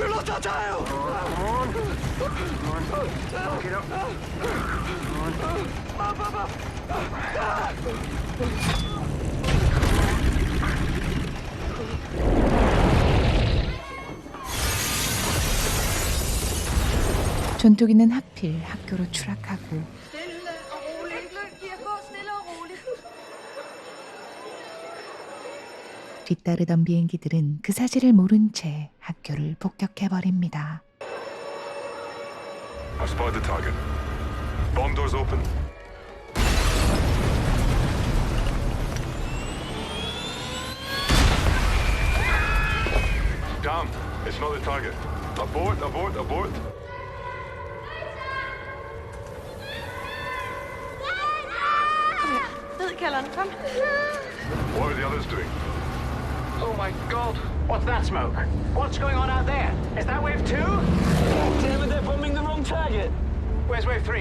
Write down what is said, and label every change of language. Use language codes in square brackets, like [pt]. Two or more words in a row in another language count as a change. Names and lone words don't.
[en] tail! Come on. Get up. Come on. [ko] 전투기는 하필 학교로 추락하고 [da] Stille og roligt. Gå stille og roligt. [ko] 뒤따르던 비행기들은 그 사실을 모른 채 학교를 폭격해버립니다. [en] I spotted the target. Bomb doors open. Damn, it's not the target. Abort. [da] Ned, kalderen. Kom. [en] What are the others doing? Oh my god! What's that smoke? What's going on out there? Is that wave 2? Damn it, they're bombing the wrong target. Where's wave 3?